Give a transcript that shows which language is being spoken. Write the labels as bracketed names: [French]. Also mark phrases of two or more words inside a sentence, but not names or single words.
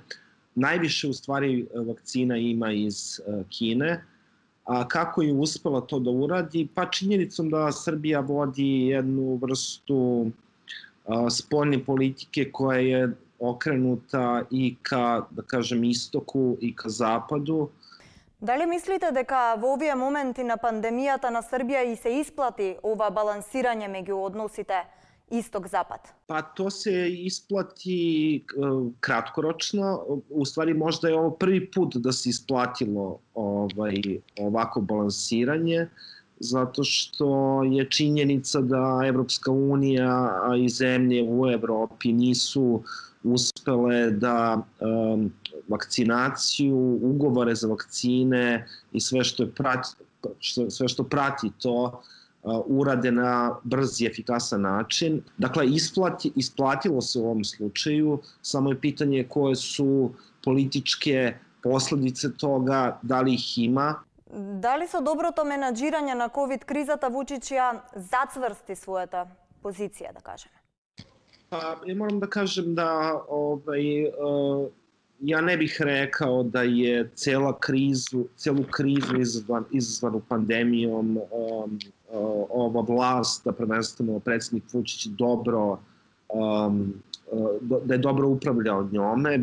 [Serbian] Najviše u stvari vakcina ima iz Kine. A kako je uspela to da uradi? Pa činjenicom da Srbija vodi jednu vrstu spoljne politike koja je okrenuta i ka, da kažem, istoku i ka zapadu. [Macedonian] Дали мислите дека во овие моменти на пандемијата на Србија и се исплати ова балансирање меѓу односите исток-запад? [Serbian] Pa to se isplati kratkoročno. U stvari možda je ovo prvi put da se isplatilo ovako balansiranje, zato što je činjenica da Evropska unija i zemlje u Evropi nisu uspele da vakcinaciju, ugovore za vakcine i sve što prati to urade na brz i efikasan način. Dakle, isplatilo se u ovom slučaju, samo je pitanje koje su političke posledice toga, da li ih ima. [Macedonian] Дали со доброто менаџирање на ковид кризата Вучич ја зацврсти својата позиција, да кажеме? [Serbian] Pa, ja moram da kažem da ja ne bih rekao da je celu krizu izazvanu pandemijom ova vlast, da prvenstveno predsjednik Vučić da je dobro upravljao njome.